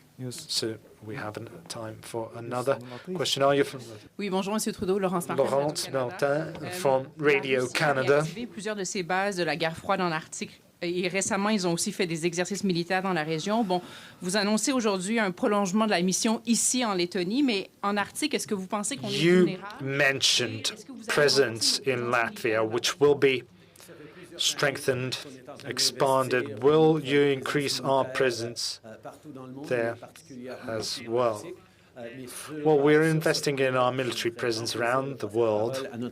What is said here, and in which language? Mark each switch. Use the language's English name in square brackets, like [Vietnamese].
[English] So we have time for another question. Are you from [French] Oui, bonjour, Monsieur Trudeau, Laurence Martin. [English] Laurence Martin from Radio Canada. [French] Activé plusieurs de ces bases de la guerre froide en Arctique. Et récemment, ils ont aussi fait des exercices militaires dans la région. Bon, vous annoncez aujourd'hui un prolongement de la mission ici en Lettonie, mais en Arctique, est-ce que vous pensez qu'on est vulnérable? [English] You mentioned presence in Latvia, which will be strengthened, expanded. Will you increase our presence there as well? Well, we're investing in our military presence around the world.